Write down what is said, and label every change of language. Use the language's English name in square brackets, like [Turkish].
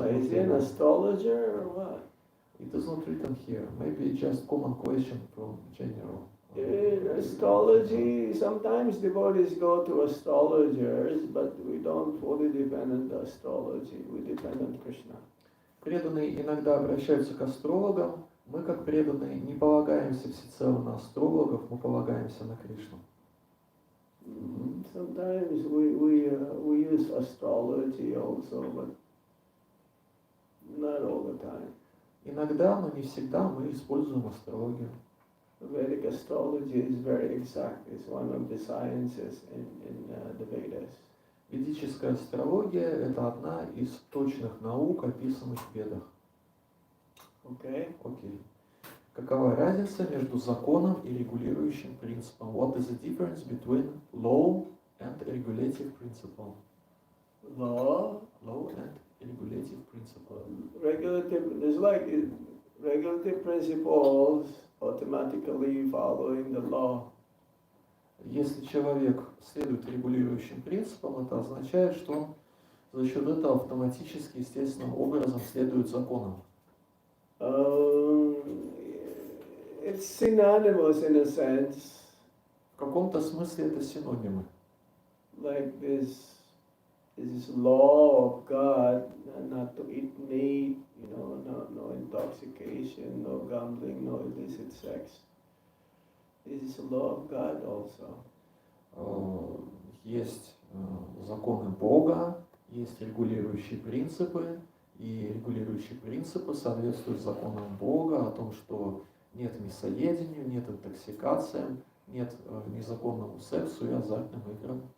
[English] But is he an [Russian] заблуждение. [English] astrologer or what? It is not written here. Maybe just common question from general. In astrology, sometimes devotees go to astrologers, but we don't fully depend on the astrology. We depend on Krishna. [Russian] Преданные иногда обращаются к астрологам. Мы, как преданные, не полагаемся всецело на астрологов, мы полагаемся на Кришну. [English] Sometimes we use astrology also, but not all the time. [Russian] Иногда, но не всегда мы используем астрологию. [English] Vedic astrology is very exact. It's one of the sciences in the Vedas. [Russian] Ведическая астрология – это одна из точных наук, описанных в Ведах. [English] Okay? [Russian] Окей. Какова разница между законом и регулирующим принципом? [English] What is the difference between law and regulative principle? Law, Law and regulative principle. regulative principles automatically following the law. [Russian] Если человек следует регулирующим принципам, это означает, что он за счет этого автоматически, естественным образом следует законам. [English] It's synonymous in a sense, [Russian] В каком-то смысле это синонимы. [English] like this law of God, not to eat meat, no intoxication, no gambling, no illicit sex. This is a law of God also. [Russian] Есть законы Бога, есть регулирующие принципы, и регулирующие принципы соответствуют законам Бога о том, что нет мясоедению, нет интоксикациям, нет незаконному сексу и азартным играм.